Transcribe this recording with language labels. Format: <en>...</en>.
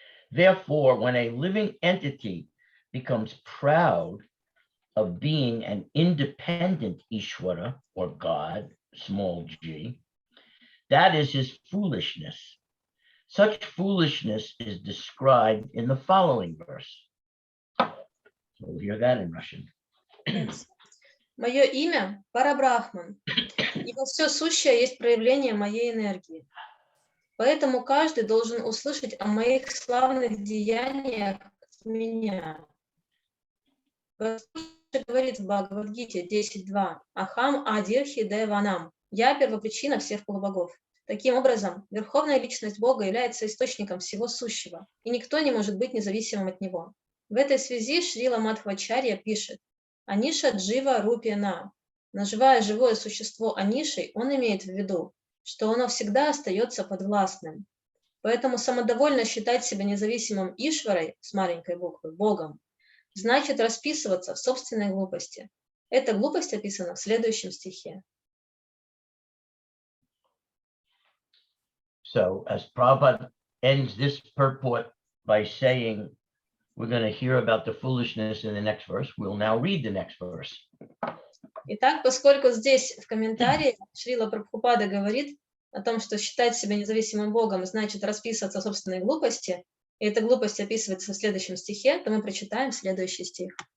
<en>Therefore, when a living entity becomes proud of being an independent Ishvara, or God, small g, that is his foolishness. Such foolishness is described in the following verse. We'll hear that in Russian. Yes.</en> <ru>Мое имя Парабрахман, и во все сущее есть проявление моей энергии. Поэтому каждый должен услышать о моих славных деяниях от меня. Господь говорит в Бхагавад-гите 10.2:</ru> <sa>«Ахам адирхи деванам»</sa> <ru>– «Я первопричина всех полубогов». Таким образом, верховная личность Бога является источником всего сущего, и никто не может быть независимым от него. В этой связи Шрила Мадхвачарья пишет:</ru> <sa>«Аниша джива рупина».</sa> <ru>Называя живое существо Анишей, он имеет в виду, что оно всегда остается подвластным. Поэтому самодовольно считать себя независимым Ишварой, с маленькой буквы, Богом, значит расписываться в собственной глупости. Эта глупость описана в следующем стихе.</ru> <en>So, as Prabhupada ends this purport by saying, we're going to hear about the foolishness in the next verse, we'll now read the next verse.</en> <ru>Итак, поскольку здесь в комментарии Шрила Прабхупада говорит о том, что считать себя независимым Богом значит расписываться в собственной глупости, и эта глупость описывается в следующем стихе, то мы прочитаем следующий стих.</ru>